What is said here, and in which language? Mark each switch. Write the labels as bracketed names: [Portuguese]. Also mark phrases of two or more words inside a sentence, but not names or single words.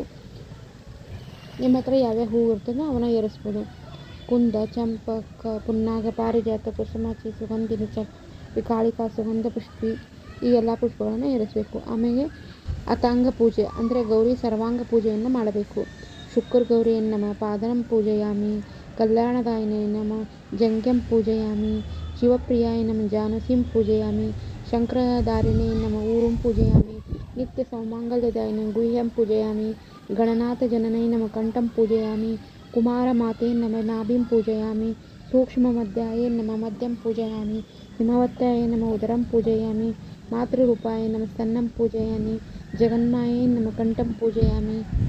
[Kannada] ನಿಮ್ಮ ಹತ್ರ ಯಾವ್ಯಾವ ಹೂವು ಇರ್ತದೋ ಅವನ್ನ ಏರಿಸ್ಬೋದು. ಕುಂದ ಚಂಪಕ ಪುನ್ನಾಗ ಪಾರಿಜಾತ ಕುಸುಮಾಚಿ ಸುಗಂಧಿನಿ ವಿಕಾಳಿಕಾ ಸುಗಂಧ ಪುಷ್ಪಿ ಈ ಎಲ್ಲ ಪುಷ್ಪಗಳನ್ನು ಏರಿಸಬೇಕು. ಆಮೇಲೆ ಅತಾಂಗ ಪೂಜೆ ಅಂದರೆ ಗೌರಿ ಸರ್ವಾಂಗ ಪೂಜೆಯನ್ನು ಮಾಡಬೇಕು. [Sanskrit] ಶುಕ್ರ ಗೌರಿಯನ್ ನಮ ಪಾದನಂ ಪೂಜಯಾಮಿ ಕಲ್ಯಾಣದಾಯಿನೇ ನಮ ಜಂಗ್ಯಂ ಪೂಜಯಾಮಿ ಶಿವಪ್ರಿಯಾಯ ನಮ ಜಾನಸಿಂ ಪೂಜಯಾಮಿ ಶಂಕರಧಾರಿಣೇ ನಮ ಊರುಂ ಪೂಜಯಾಮಿ ನಿತ್ಯ ಸೌಮಾಂಗಲ್ಯದಾಯಿನೇ ಗುಹ್ಯಂ ಪೂಜಯಾಮಿ ಗಣನಾಥ ಜನನೈ ನಮ ಕಂಠಂ ಪೂಜಯಾಮಿ ಕುಮಾರ ಮಾತೇ ನಮ ನಾಭಿಂ ಪೂಜಯಾಮಿ ಸೂಕ್ಷ್ಮ ಮಧ್ಯಾಯ ನಮ ಮಧ್ಯಂ ಪೂಜಯಾಮಿ ಹಿಮವತ್ಯಾಯ ನಮ ಉದರಂ ಪೂಜಯಾಮಿ ಮಾತೃರೂಪಾಯ ನಮ ಸ್ತನ್ನಂ ಪೂಜಯಾಮಿ ಜಗನ್ಮಾಯೇ ನಮ ಕಂಠಂ ಪೂಜಯಾಮಿ